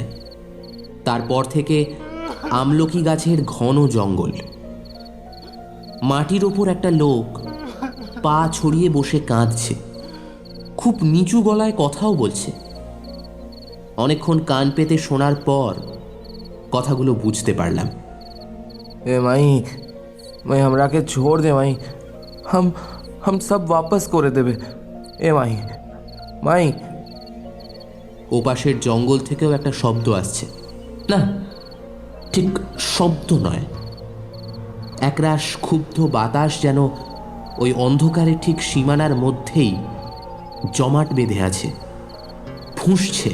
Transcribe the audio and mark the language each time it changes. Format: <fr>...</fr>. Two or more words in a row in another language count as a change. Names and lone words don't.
<bn>তারপর থেকে আমলকি গাছের ঘন জঙ্গল। মাটির ওপর একটা লোক পা ছড়িয়ে বসে কাঁদছে, খুব নিচু গলায় কথাও বলছে। অনেকক্ষণ কান পেতে শোনার পর কথাগুলো বুঝতে পারলাম।</bn> <bho>ए माई माई हमरा के छोड़ दे माई, हम सब वापस करे देबे। ए माई माई</bho> <bn>ওপাশের জঙ্গল থেকেও একটা শব্দ আসছে। না, ঠিক শব্দ নয়, একরাশ ক্ষুব্ধ বাতাস যেন ওই অন্ধকারের ঠিক সীমানার মধ্যেই জমাট বেঁধে আছে, ফুঁসছে।</bn>